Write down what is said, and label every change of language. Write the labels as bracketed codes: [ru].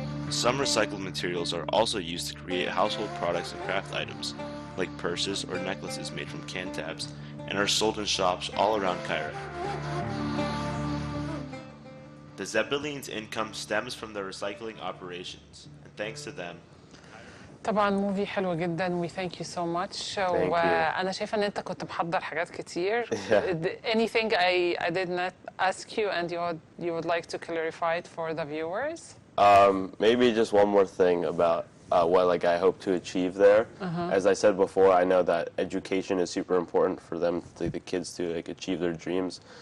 [en] Some recycled materials are also used to create household products and craft items, like purses or necklaces made from can tabs, and are sold in shops all around Cairo. The Zebbaline's income stems from their recycling operations, and thanks to them, [ar] طبعا موفي حلو جدا. [en] We thank you so much. [ar] أنا شايفة إن أنت كنت محضر حاجات كتير. [en] Anything I did not ask you and you would like to clarify it for the viewers? Maybe just one more thing about what I hope to achieve there. As I said before, I know that education is super important for them, the kids to achieve their dreams.